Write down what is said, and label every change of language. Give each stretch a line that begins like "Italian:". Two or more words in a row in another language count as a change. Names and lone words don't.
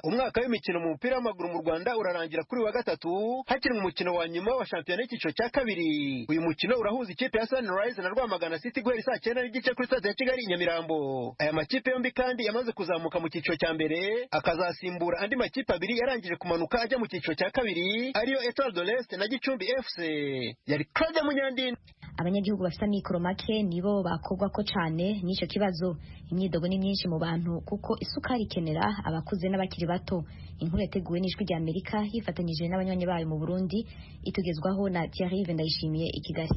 Kinyarwanda: Umwaka w'imikino mu mupira w'amaguru mu Rwanda urarangira kuri wa 3 hakinwe umukino wa nyuma wa shampiyona y'icyiciro cya kabiri. Uyu mukino urahuza ikipe ya Sunrise na Rwamagana City guhera saa 9 n'igice kuri stade ya Kigali Nyamirambo. Aya makipe yombi kandi yamaze kuzamuka mu cyiciro cya mbere, akazasimbura andi makipe abiri yarangije kumanuka ajya mu cyiciro cya kabiri, ariyo Etoile de l'Est na Gicumbi FC. Yari Claude Munyandini. Abanyagihugu bafite amikoro make nibo bakogwa ko cyane n'icyo kibazo. Imyidogo ni myinshi mu bantu kuko isukari ikenera abakuze n'abakiri bato. Inkuru yateguwe n'Ijwi rya Amerika yifatanyije n'abanywanyi bayo mu Burundi, itugezwaho na Thierry Vendayishimiye i Kigali.